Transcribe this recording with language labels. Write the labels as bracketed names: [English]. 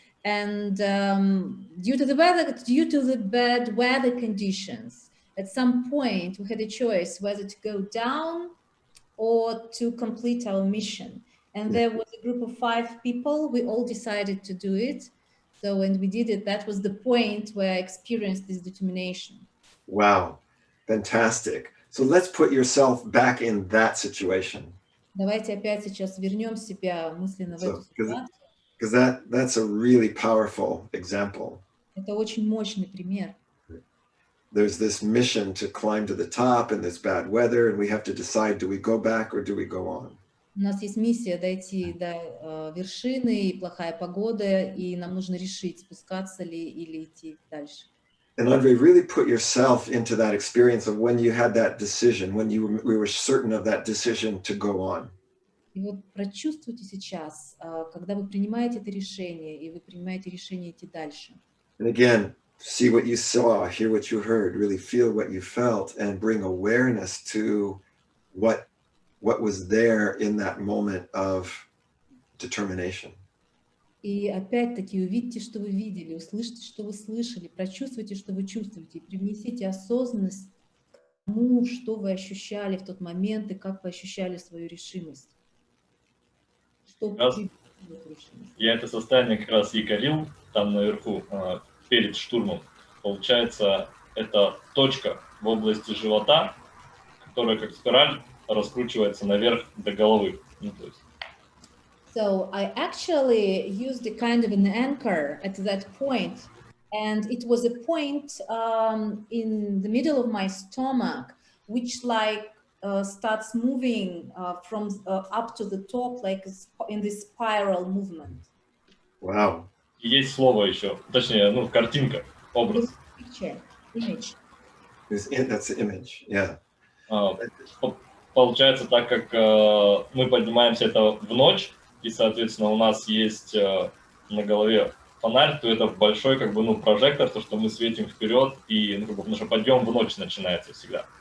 [English] And due to the bad weather conditions, at some point we had a choice whether to go down or to complete our mission. And there was a group of 5 people. We all decided to do it. So when we did it, that was the point where I experienced this determination. Wow, fantastic. So let's put yourself back in that situation. [Russian] Давайте опять сейчас вернем себя мысленно в эту ситуацию. [English] Because that's a really powerful example. [Russian] Это очень мощный пример. [English] There's this mission to climb to the top, and there's bad weather, and we have to decide, do we go back or do we go on? [Russian] У нас есть миссия дойти до вершины, и плохая погода, и нам нужно решить, спускаться ли или идти дальше. [English] And Andre, really put yourself into that experience of when you had that decision, when we were certain of that decision to go on. [Russian] И вот прочувствуйте сейчас, когда вы принимаете это решение, и вы принимаете решение идти дальше. [English] And again, see what you saw, hear what you heard, really feel what you felt, and bring awareness to what was there in that moment of determination. [Russian] И опять-таки увидите, что вы видели, услышите, что вы слышали, прочувствуйте, что вы чувствуете, и привнесите осознанность к тому, что вы ощущали в тот момент и как вы ощущали свою решимость. Что я это состояние как раз якорил там наверху, перед штурмом. Получается, это точка в области живота, которая как спираль раскручивается наверх до головы. Ну, то есть. [English] So I actually used a kind of an anchor at that point, and it was a point in the middle of my stomach, which like starts moving from up to the top, like in this spiral movement. Wow. [Russian] И есть слово еще, точнее, ну, картинка, образ. [English] Picture, image. That's the image, yeah. [Russian] Получается, так как мы поднимаемся это в ночь, и, соответственно, у нас есть на голове фонарь, то это большой, как бы, ну, прожектор, то, что мы светим вперед, и, ну, как бы, потому что подъем в ночь начинается всегда.